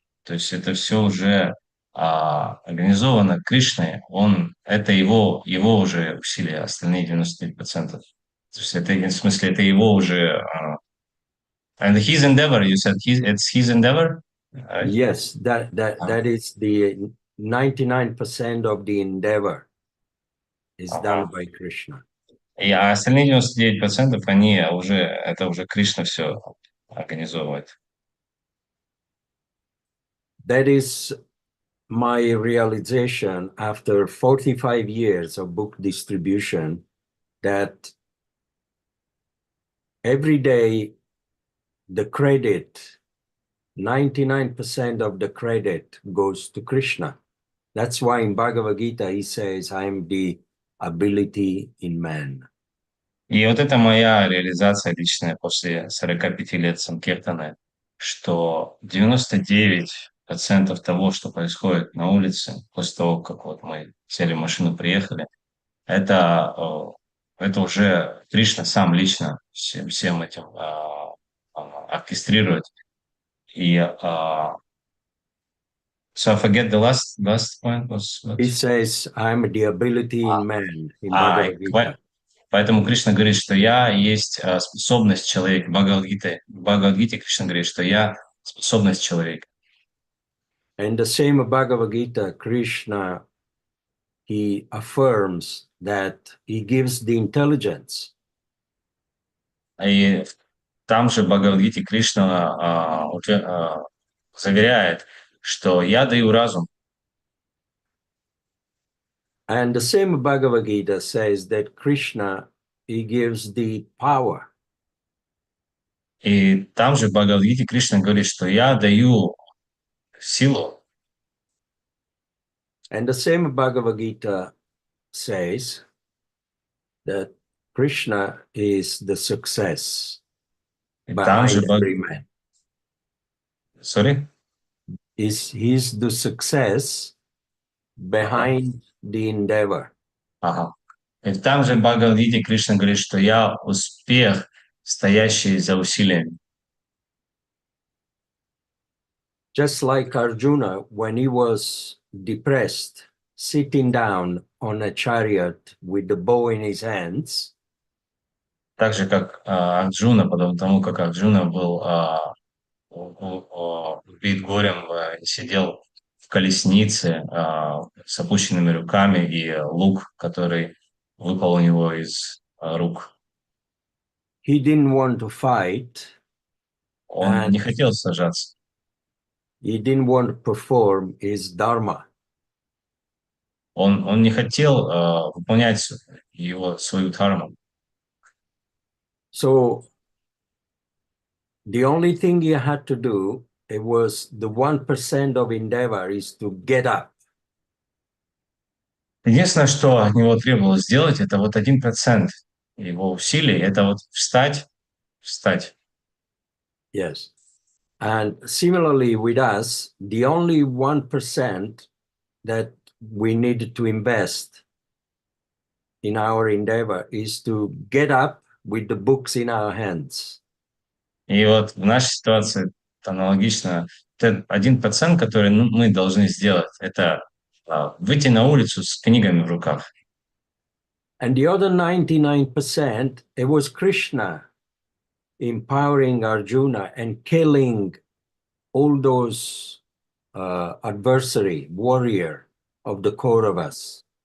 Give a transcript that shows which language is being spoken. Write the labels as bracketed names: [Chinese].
[Russian] То есть это все уже организовано Кришной. Это его уже усилия, остальные 99%. То есть это, в смысле, это его уже... [English] And his endeavor, you said it's his endeavor? Right? Yes, that is the 99% of the endeavor is done by Krishna. [Russian] И остальные 99% это уже Кришна все организовывает. [English] That is my realization after 45 years of book distribution that every day the credit, 99% of the credit goes to Krishna. That's why in Bhagavad Gita he says, I am the ability in man. [Russian] И вот это моя реализация личная после 45 лет санкиртаны, что 99% того, что происходит на улице, после того, как вот мы сели в машину, приехали, это уже Кришна сам лично всем этим оркестрирует. [English] И so I forget the last point was what? He says, I'm the ability in man in Bhagavad Gita. [Russian] Поэтому Кришна говорит, что я есть способность человека. В Бхагавад-гите Кришна говорит, что я способность человека. [English] And the same Bhagavad Gita, Krishna, he affirms that he gives the intelligence. [Russian] И там же в Бхагавад-гите Кришна заверяет, что я даю разум. [English] And the same Bhagavad Gita says that Krishna, he gives the power. [Russian] И там же в Бхагавад-гите Кришна говорит, что я даю силу. [English] And the same Bhagavad Gita says that Krishna is the success [Russian] И там же [English] behind every man. Sorry? He's the success behind the endeavor. [Russian] Ага. И там же в Бхагавад-гите Кришна говорит, что я успех, стоящий за усилиями. [English] Just like Arjuna, when he was depressed, sitting down on a chariot with the bow in his hands, [Russian] Так же, как Арджуна, подобно тому, как Арджуна был убит горем, сидел в колеснице с опущенными руками и лук, который выпал у него из рук. [English] he didn't want to fight, [Russian] Он не хотел сражаться. [English] he didn't want to perform his dharma. [Russian] Он не хотел выполнять свою дхарму. [English] So the only thing he had to do, it was the 1% of endeavor is to get up. [Russian] Единственное, что от него требовалось сделать, это вот 1% его усилий, это вот встать. [English] Yes. And similarly with us, the only 1% that we need to invest in our endeavor is to get up with the books in our hands. [Russian] И вот в нашей ситуации аналогично. 1%, который мы должны сделать, это выйти на улицу с книгами в руках. [English] And the other 99%, it was Krishna empowering Arjuna and killing all those adversary, warrior of the Kauravas.